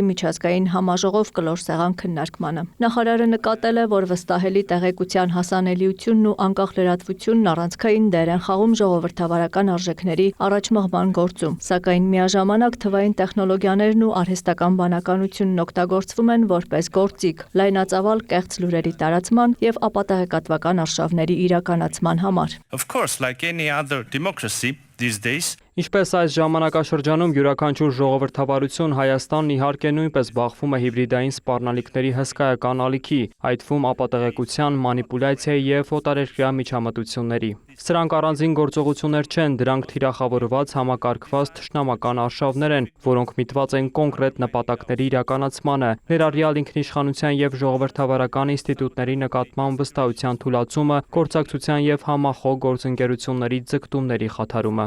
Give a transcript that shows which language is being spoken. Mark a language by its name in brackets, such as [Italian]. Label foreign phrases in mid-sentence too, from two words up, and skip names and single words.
[Armenian] միջազգային համաժողով կլոր սեղան քննարկմանը։ Նախարարը նկատել է, որ վստահելի տեղեկության հասանելիությունն ու անկախ լրատվությունն առանցքային դեր են խաղում ժողովրդավարական արժեքների առաջմղման գործում, սակայն միաժամանակ թվային տեխնոլոգիաներն ու արհեստական բանականությունն օգտագործվում են որպես գործիք լայնածավալ կեղծ լուրերի տարածման և ապատեղեկատվական արշավների իրականացման [English] Of course, like any other democracy these days. [Armenian] Ինչպես այս ժամանակաշրջանում յուրաքանչյուր ժողովրդավարություն Հայաստանն իհարկե նույնպես բախվում է հիբրիդային սպառնալիքների հսկայական ալիքի, այդ թվում ապատեղեկության, մանիպուլյացիայի և օտարերկրյա միջամտությունների։ Սրանք առանձին գործողություններ չեն, դրանք թիրախավորված համակարգված թշնամական արշավներ են, որոնք միտված են կոնկրետ նպատակների իրականացմանը, ներառյալ ինքնիշխանության և ժողովրդավարական ինստիտուտների նկատմամբ վստահության թուլացումը, գործակցության և համախոհ գործընկերությունների ձգտումների խաթարումը։